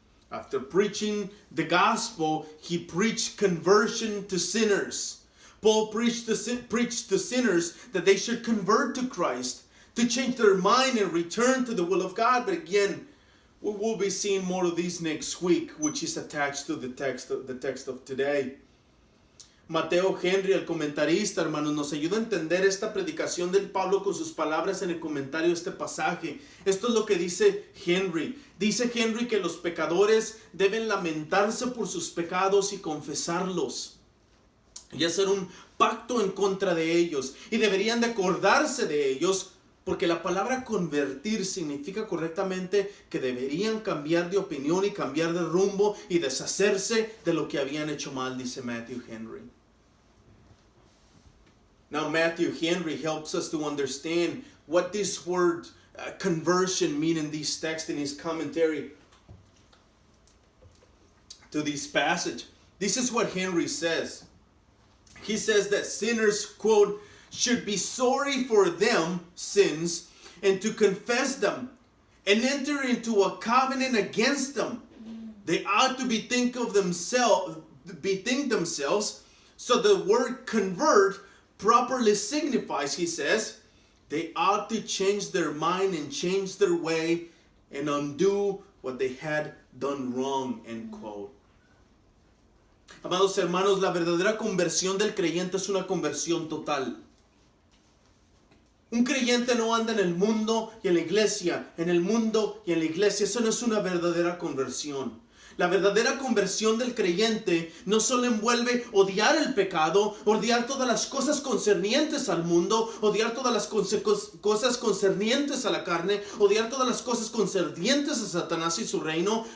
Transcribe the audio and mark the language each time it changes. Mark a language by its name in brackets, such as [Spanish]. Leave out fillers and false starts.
[English] After preaching the gospel, he preached conversion to sinners. Paul preached to sinners that they should convert to Christ, to change their mind and return to the will of God. But again, we will be seeing more of these next week, which is attached to the text of today. [Spanish] Mateo Henry, el comentarista, hermanos, nos ayuda a entender esta predicación del Pablo con sus palabras en el comentario de este pasaje. Esto es lo que dice Henry. Dice Henry que los pecadores deben lamentarse por sus pecados y confesarlos, y hacer un pacto en contra de ellos, y deberían de acordarse de ellos, porque la palabra convertir significa correctamente que deberían cambiar de opinión y cambiar de rumbo y deshacerse de lo que habían hecho mal, dice Matthew Henry. [English] Now Matthew Henry helps us to understand what this word conversion mean in these texts in his commentary to this passage. This is what Henry says. He says that sinners, quote, should be sorry for them sins and to confess them and enter into a covenant against them. They ought to bethink themselves. So the word convert properly signifies, he says, they ought to change their mind and change their way and undo what they had done wrong, end quote. [Spanish] Amados hermanos, la verdadera conversión del creyente es una conversión total. Un creyente no anda en el mundo y en la iglesia, en el mundo y en la iglesia. Eso no es una verdadera conversión. La verdadera conversión del creyente no solo envuelve odiar el pecado, odiar todas las cosas concernientes al mundo, odiar todas las cosas concernientes a la carne, odiar todas las cosas concernientes a Satanás y su reino,